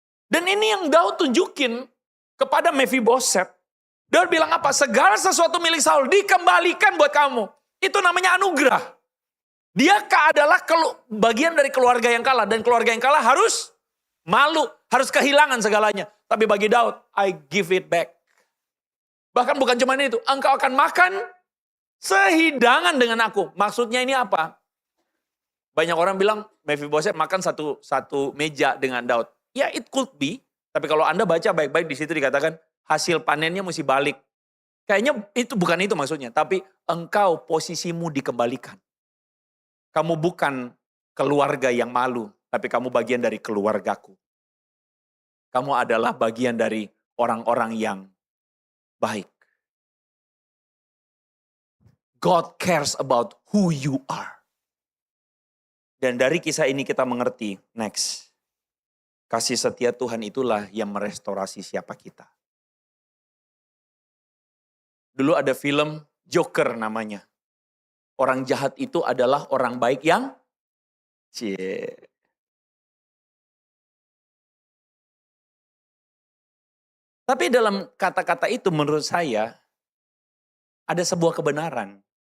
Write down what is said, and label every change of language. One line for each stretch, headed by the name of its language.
Indonesian: Dan ini yang Daud tunjukin kepada Mephiboset. Daud bilang apa? Segala sesuatu milik Saul dikembalikan buat kamu. Itu namanya anugerah. Dia adalah bagian dari keluarga yang kalah. Dan keluarga yang kalah harus malu, harus kehilangan segalanya. Tapi bagi Daud,
English: I give it back.
Indonesian: Bahkan bukan cuma itu, engkau akan makan sehidangan dengan aku. Maksudnya ini apa? Banyak orang bilang Mephiboset makan satu meja dengan Daud. Ya,
English: it could be.
Indonesian: Tapi kalau Anda baca baik-baik di situ dikatakan hasil panennya mesti balik. Kayaknya itu bukan itu maksudnya. Tapi engkau posisimu dikembalikan. Kamu bukan keluarga yang malu. Tapi kamu bagian dari keluargaku. Kamu adalah bagian dari orang-orang yang baik.
English: God cares about who you are.
Indonesian: Dan dari kisah ini kita mengerti, next. Kasih setia Tuhan itulah yang merestorasi siapa kita. Dulu ada film Joker namanya. Orang jahat itu adalah orang baik yang Tapi dalam kata-kata itu menurut saya ada sebuah kebenaran.